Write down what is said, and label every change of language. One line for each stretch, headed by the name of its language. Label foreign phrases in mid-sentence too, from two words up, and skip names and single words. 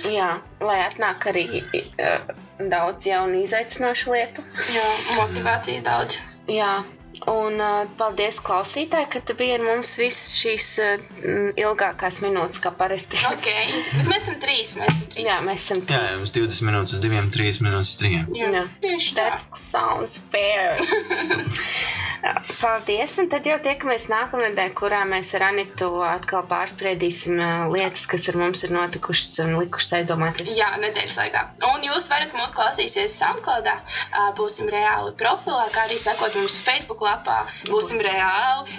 Latvian: Jā, lai atnāk arī daudz jaunu izaicinošu lietu. Jā, motivācija daudz. Jā, un paldies klausītāji, ka tu biji ar mums visas šīs ilgākās minūtes, kā parasti. Ok, bet mēs esam 3. Jā, mēs esam 3. Jā, jums 20 minūtes uz 2, 3 minūtes uz 3. Jā, tieši tā.
English: That sounds fair.
Latvian: Paldies, un tad jau tiekamies nākamnedēļ, kurā mēs ar Anitu atkal pārspriedīsim lietas, kas ar mums ir notikušas un likušas aizdomāties. Jā, nedēļas laikā. Un jūs varat mūs klausīsies SoundCloudā, būsim reāli profilā, kā arī sekot mums Facebook lapā, būsim reāli.